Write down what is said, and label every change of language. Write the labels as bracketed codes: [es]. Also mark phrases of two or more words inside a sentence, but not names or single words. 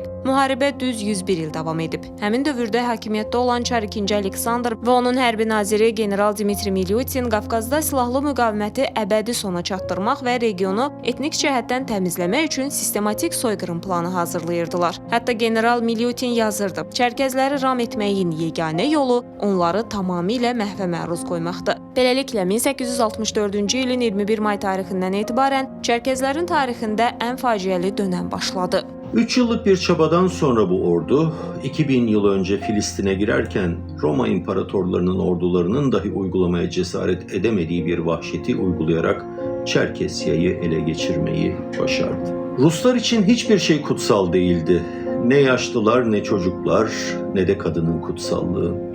[az] Müharibə düz 101 il davam edib. Həmin dövrdə hakimiyyətdə olan Çar II Aleksandr və onun hərbi naziri general Dmitri Milyutin Qafqazda silahlı müqaviməti əbədi sona çatdırmaq və regionu etnik cəhətdən təmizləmək üçün sistematik soyqırım planı hazırlayırdılar. Hətta general Milyutin yazırdı: Çərkəzləri ram etməyin yeganə yolu onları tamamilə məhvə məruz qoymaqdır. Beləliklə 1864-cü ilin 21 may tarixindən etibarən Çərkəzlərin tarixində ən faciəli dönəm başladı. [tr] 3 yıllık bir çabadan sonra bu ordu 2000 yıl önce Filistin'e girerken Roma imparatorlarının ordularının dahi uygulamaya cesaret edemediği bir vahşeti uygulayarak Çerkesya'yı ele geçirmeyi başardı. Ruslar için hiçbir şey kutsal değildi. Ne yaşlılar, ne çocuklar, ne de kadının kutsallığı.